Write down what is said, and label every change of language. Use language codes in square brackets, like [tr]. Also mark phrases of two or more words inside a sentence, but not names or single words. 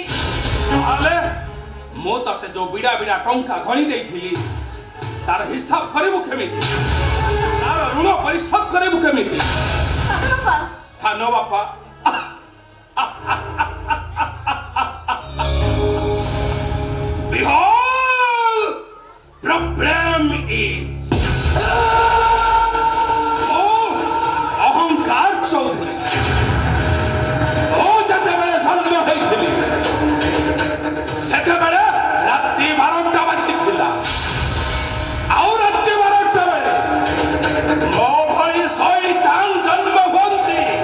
[or] ତାହେଲେ ମୁଁ ତତେ ଯୋଉ ବିଡ଼ା ବିଡ଼ା ଟଙ୍କା ଗଣି ଦେଇଥିଲି ତାର ହିସାବ କରିବୁ କେମିତି? ତାର ଋଣ ପରିଶୋଧ କରିବୁ କେମିତି? ସାନ ବାପା, ସାନ ବାପା [en] Behold, problem is [or] ଅହଙ୍କାର ଚୌଧୁରୀ। ମୁଁ ଯେତେବେଳେ ଜନ୍ମ ହେଇଥିଲି ସେତେବେଳେ ରାତି 12ଟା ବାଜିଥିଲା। ଆଉ ରାତି 12ଟା ବେଳେ ମୋ ଭଳି ଶୈତାନ ଜନ୍ମ ହୁଅନ୍ତି।